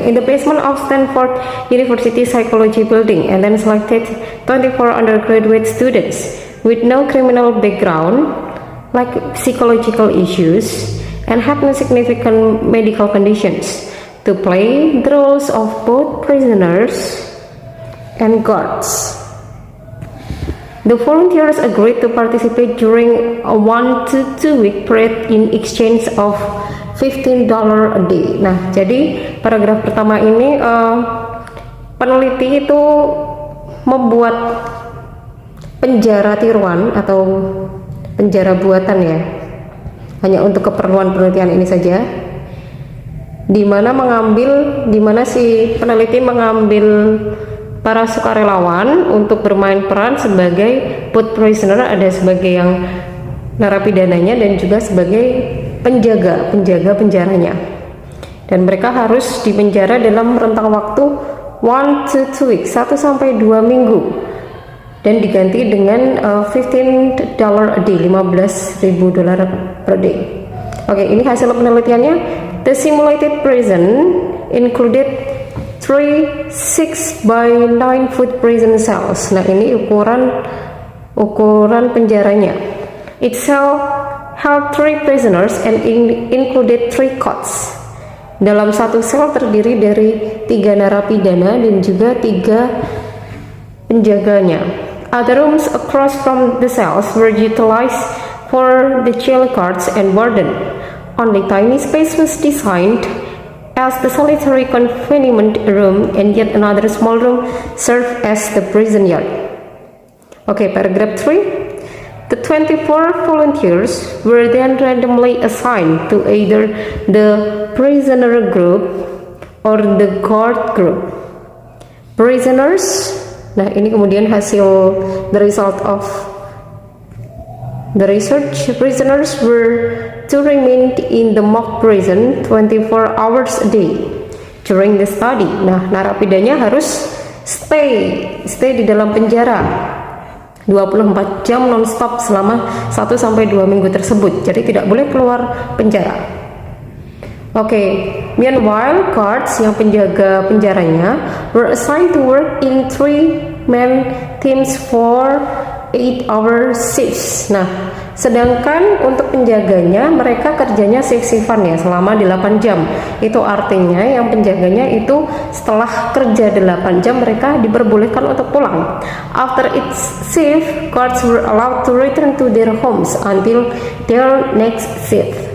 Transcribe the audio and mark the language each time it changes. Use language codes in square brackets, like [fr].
[en] In the basement of Stanford University Psychology Building, and then selected 24 undergraduate students with no criminal background, like psychological issues, and have no significant medical conditions, to play the roles of both prisoners and guards. The volunteers agreed to participate during a 1 to 2 week period in exchange of $15 a day. [id] Nah, jadi paragraf pertama ini peneliti itu membuat penjara tiruan atau penjara buatan ya, hanya untuk keperluan penelitian ini saja, di mana si peneliti mengambil para sukarelawan untuk bermain peran sebagai [en] both prisoner, [id] ada sebagai yang narapidananya dan juga sebagai penjaga penjaranya, dan mereka harus dipenjara dalam rentang waktu [en] 1 to 2 weeks, [id] 1 sampai 2 minggu, dan diganti dengan [en] $15 a day, [id] $15.000 per day. Oke, ini hasil penelitiannya. [en] The simulated prison included 3 6 by 9 foot prison cells. [id] Nah, ini ukuran penjaranya. [en] It held 3 prisoners and included 3 cots. [id] Dalam satu sel terdiri dari 3 narapidana dan juga 3 penjaganya. [en] Other rooms across from the cells were utilized for the jail guards and warden. Only tiny space was designed as the solitary confinement room, and yet another small room served as the prison yard. Okay, paragraph 3. The 24 volunteers were then randomly assigned to either the prisoner group or the guard group. Prisoners, [id] nah ini kemudian [en] the result of the research. Prisoners were to remain in the mock prison 24 hours a day during the study. [id] Nah, narapidanya harus stay di dalam penjara 24 jam non-stop selama 1 sampai 2 minggu tersebut. Jadi tidak boleh keluar penjara. [en] Oke, meanwhile guards [id] yang penjaga penjaranya [en] were assigned to work in 3-man teams for 8-hour shifts. Nah, [id] Sedangkan untuk penjaganya mereka kerjanya shift-shiftan ya selama 8 jam. Itu artinya yang penjaganya itu setelah kerja 8 jam mereka diperbolehkan untuk pulang. [en] After its shift, guards were allowed to return to their homes until their next shift.